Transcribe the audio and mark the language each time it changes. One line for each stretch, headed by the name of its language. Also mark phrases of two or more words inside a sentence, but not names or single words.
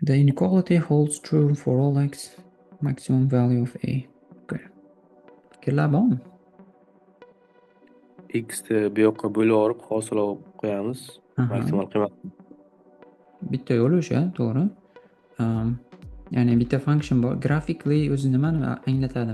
English: The inequality holds true for all x, maximum value of a.
Uzbek: Okay. Fikrlar bormi? X'ni bu yoqqa bo'lib olib hosil olib qo'yamiz. Aha. Maksimal qiymat. Bitta yo'li o'sha, to'g'ri. Ya'ni bitta function bor. Graphically o'zi nimani anglatadi?